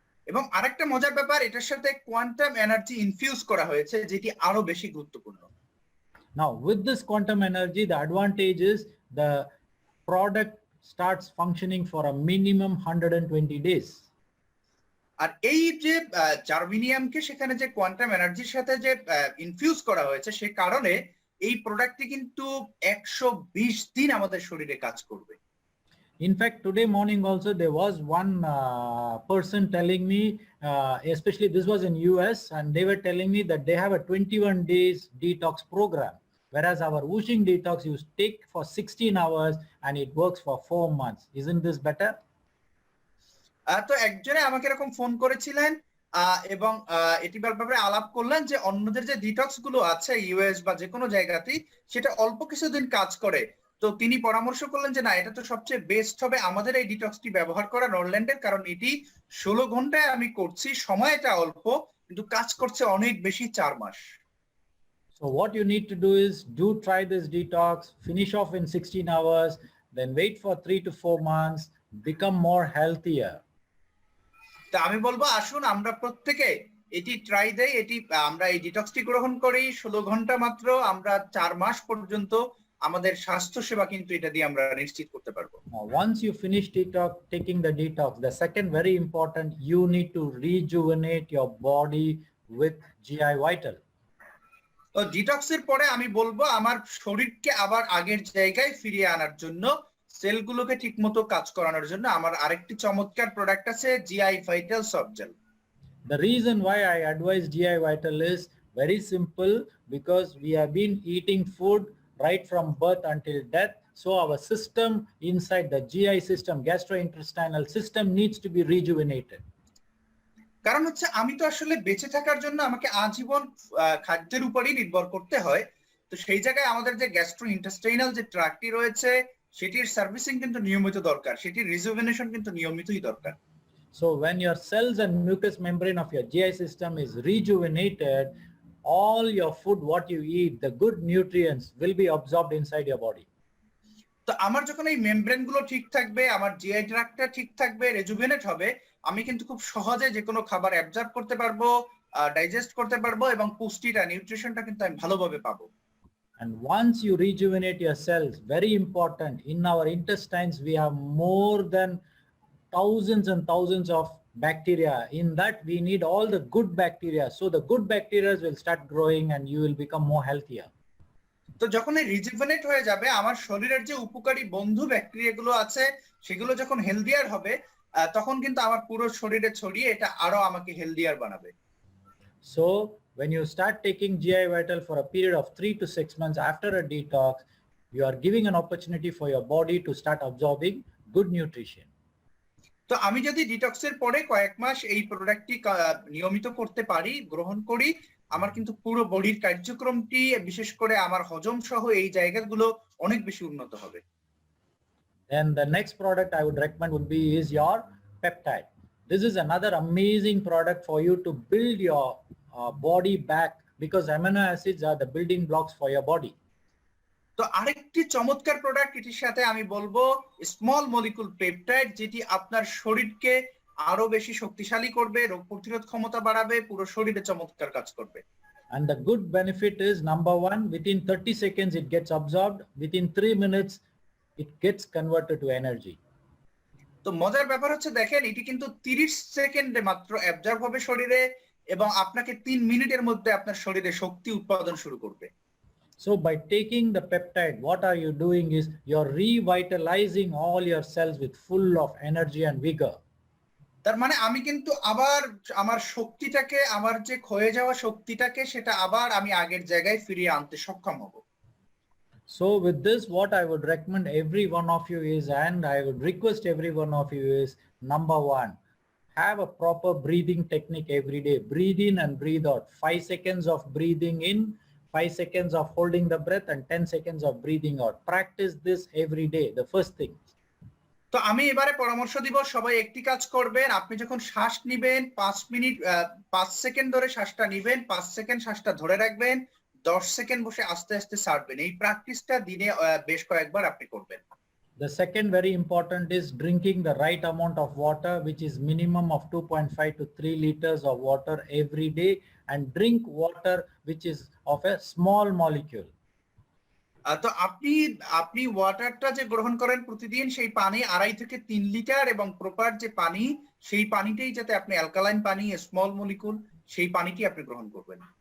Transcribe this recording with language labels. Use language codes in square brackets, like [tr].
[bn] এবং আরেকটা মজার ব্যাপার, এটার সাথে কোয়ান্টাম এনার্জি ইনফিউজ করা হয়েছে, যেটি আরো বেশি গুরুত্বপূর্ণ। [en] Now with this quantum energy, the advantage is the product starts functioning for a minimum 120 days. [bn] আর এই যে জার্মেনিয়ামকে সেখানে যে কোয়ান্টাম এনার্জির সাথে যে ইনফিউজ করা হয়েছে, সে কারণে এই প্রোডাক্টটি কিন্তু 120 দিন আমাদের শরীরে কাজ করবে। [en] In fact, today morning also there was one person telling me, especially this was in US, and they were telling me that they have a 21 days detox program, whereas our Whooshing Detox you take for 16 hours and it works for 4 months. Isn't this better? [bn] তো একজনে আমাকে এরকম phone করেছিলেন এবং এটি ব্যাপারে আলাপ করলেন যে অন্যদের যে ডিটক্স গুলো আছে ইউএস বা যে কোনো জায়গাতেই সেটা অল্প কিছুদিন কাজ করে, তো তিনি পরামর্শ করলেন যে না, এটা তো সবচেয়ে বেস্ট হবে আমাদের এই ডিটক্সটি ব্যবহার করা নরল্যান্ডের, কারণ এটি 16 ঘন্টায় আমি করছি, সময়টা অল্প কিন্তু কাজ করছে অনেক বেশি, 4 মাস। [en] So what you need to do is try this detox, finish off in 16 hours, then wait for 3 to 4 months, become more healthier. [bn] তা আমি বলবো আসুন আমরা প্রত্যেকে এটি ট্রাই দেই, এটি আমরা এই ডিটক্সটি গ্রহণ করি 16 ঘন্টা মাত্র, আমরা 4 মাস পর্যন্ত আমাদের স্বাস্থ্য সেবা কিন্তু এটা দিয়ে আমরা নিশ্চিত করতে পারবো। [en] Now, once you finish taking the detox, the second very important, you need to rejuvenate your body with GI Vital. [bn] তো ডিটক্সের পরে আমি বলবো আমার শরীরকে আবার আগের জায়গায় ফিরিয়ে আনার জন্য, সেলগুলোকে ঠিকমতো কাজ করানোর জন্য আমার আরেকটি চমৎকার প্রোডাক্ট আছে, GI vital soft jail. [en] The reason why I advise GI Vital is very simple, because we have been eating food right from birth until death. So our system inside the GI system, gastrointestinal system, needs to be rejuvenated. [bn] কারণ হচ্ছে আমি তো আসলে বেঁচে থাকার জন্য আমাকে আজীবন খাদ্যের উপরই নির্ভর করতে হয়। তো সেই জায়গায় আমাদের যে গ্যাস্ট্রো ইন্টেস্টাইনাল যে ট্র্যাক্টটি রয়েছে সেটির সার্ভিসিং কিন্তু নিয়মিত দরকার, সেটির রিজুভেনেশন কিন্তু নিয়মিতই দরকার। [en] So when your cells and mucous membrane of your GI system is rejuvenated, all your food, what you eat, the good nutrients will be absorbed inside your body. [bn] তো আমার যখন এই মেমব্রেন গুলো ঠিক থাকবে, আমার জিআই ট্র্যাক্টটা ঠিক থাকবে, রেজুভেনেট হবে, আমি কিন্তু খুব সহজে যে কোনো খাবার অ্যাবজর্ব করতে পারবো, ডাইজেস্ট করতে পারবো এবং পুষ্টিটা, নিউট্রিশনটা কিন্তু আমি ভালোভাবে পাবো। [en] And once you rejuvenate your cells, very important, in our intestines we have more than thousands and thousands of bacteria. In that we need all the good bacteria. So the good bacteria will start growing and you will become more healthier. [bn] তো যখন এই রিজুভেনেট হয়ে যাবে, আমার শরীরের যে উপকারী বন্ধু ব্যাকটেরিয়া গুলো আছে সেগুলো যখন হেলদিয়ার হবে, তখন কিন্তু আমার পুরো শরীরে ছড়িয়ে এটা আরো আমাকে হেলদিয়ার বানাবে। [en] So when you start taking GI Vital for a period of 3 to 6 months after a detox, you are giving an opportunity for your body to start absorbing good nutrition. [bn] তো আমি যদি ডিটক্সের পরে কয়েক মাস এই প্রোডাক্টটি নিয়মিত করতে পারি, গ্রহণ করি, আমার কিন্তু পুরো বডির কার্যক্রমটি, বিশেষ করে আমার হজম সহ এই জায়গাগুলো অনেক বেশি উন্নত হবে। [en] Then the next product I would recommend would be is your peptide. This is another amazing product for you to build your body back, because amino acids are the building blocks for your body. [bn] তো আরেকটি চমৎকার product এটির সাথে আমি বলবো small molecule peptide, যেটি আপনার শরীরকে আরো বেশি শক্তিশালী করবে, রোগ প্রতিরোধ ক্ষমতা বাড়াবে, পুরো শরীরে চমৎকার কাজ করবে। [en] And the good benefit is, number one, within 30 seconds it gets absorbed, within 3 minutes it gets converted to energy. [bn] তো মজার ব্যাপার হচ্ছে দেখেন, এটি কিন্তু 30 সেকেন্ডে মাত্র অ্যাবজর্ব হবে শরীরে এবং আপনাকে 3 মিনিটের মধ্যে আপনার শরীরে শক্তি উৎপাদন শুরু করবে। [en] So by taking the peptide, what are you doing is you're revitalizing all your cells with full of energy and vigor. [bn] তার মানে আমি কিন্তু আবার আমার শক্তিটাকে, আমার যে ক্ষয়ে যাওয়া শক্তিটাকে, সেটা আবার আমি আগের জায়গায় ফিরিয়ে আনতে সক্ষম হব। [en] So with this, what I would recommend every one of you is, and I would request every one of you is, number one, have a proper breathing technique every day. Breathe in and breathe out. 5 seconds of breathing in, 5 seconds of holding the breath, and 10 seconds of breathing out. Practice this every day, the first thing. [bn] তো আমি এবারে পরামর্শ দিব, সবাই একটি কাজ করবেন, আপনি যখন শ্বাস নিবেন 5 সেকেন্ড ধরে শ্বাসটা নিবেন, 5 সেকেন্ড শ্বাসটা ধরে রাখবেন, 10 সেকেন্ড বসে আস্তে আস্তে ছাড়বেন। এই প্র্যাকটিসটা দিনে বেশ কয়েকবার আপনি করবেন। [en] The second very important is drinking the right amount of water, which is minimum of 2.5 to 3 liters of water every day, and drink water which is of a small molecule. [bn] তো আপনি ওয়াটারটা যে গ্রহণ করেন প্রতিদিন, সেই পানি 2.5 থেকে 3 লিটার, এবং প্রপার যে পানি, সেই পানিটাই যাতে আপনি অ্যালকালাইন পানি, স্মল মলিকুল, সেই পানিটি আপনি গ্রহণ করবেন।